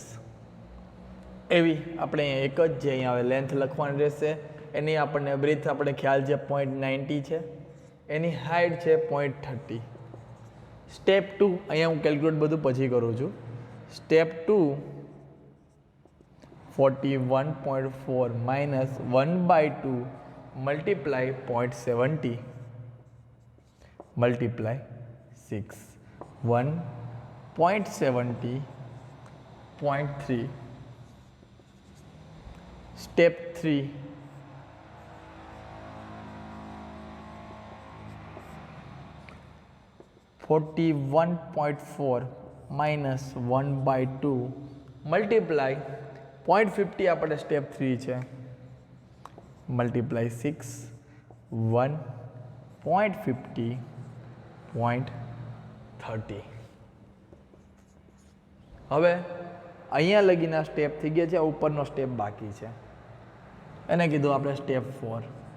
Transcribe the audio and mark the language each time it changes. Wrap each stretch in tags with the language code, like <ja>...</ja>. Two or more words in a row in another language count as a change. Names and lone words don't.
<gu>એવી આપણે એક જ જે અહીંયા હવે લેન્થ લખવાની રહેશે. એની આપણને બ્રીથ આપણે ખ્યાલ છે 0.90 છે, એની હાઇટ છે 0.30. સ્ટેપ 2 અહીંયા હું કેલ્ક્યુલેટ બધું પછી કરું છું.</gu> <en>સ્ટેપ 2 41.4 minus 1/2 multiply 0.70 multiply 6 1.70 0.3 step 3 41.4 minus 1/2 multiply 0.50 આપણે સ્ટેપ 3 છે મલ્ટીપ્લાય 6</en> <gu>1.50 0.30 હવે અહીંયા લગીના સ્ટેપ થઈ ગયા છે ઉપરનો સ્ટેપ બાકી છે એને કીધું આપણે સ્ટેપ 4</gu>